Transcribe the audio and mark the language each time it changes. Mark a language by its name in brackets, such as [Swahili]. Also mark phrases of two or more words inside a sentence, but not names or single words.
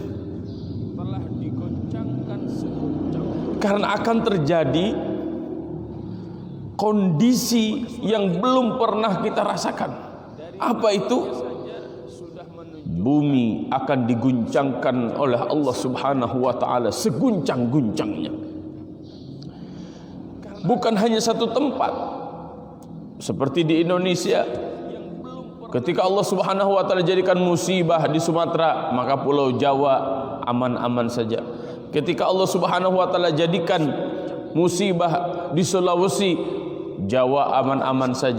[Indonesian] Karena akan terjadi kondisi yang belum pernah kita rasakan. Apa itu? Bumi akan diguncangkan oleh Allah [Arabic] سبحانه وتعالى [Indonesian] seguncang-guncangnya. Bukan hanya satu tempat. Seperti di Indonesia, ketika Allah [Arabic] سبحانه وتعالى [Indonesian] jadikan musibah di Sumatera, maka Pulau Jawa aman-aman saja. Ketika Allah [Arabic] سبحانه وتعالى [Indonesian] jadikan musibah di Sulawesi, Jawa aman-aman saja.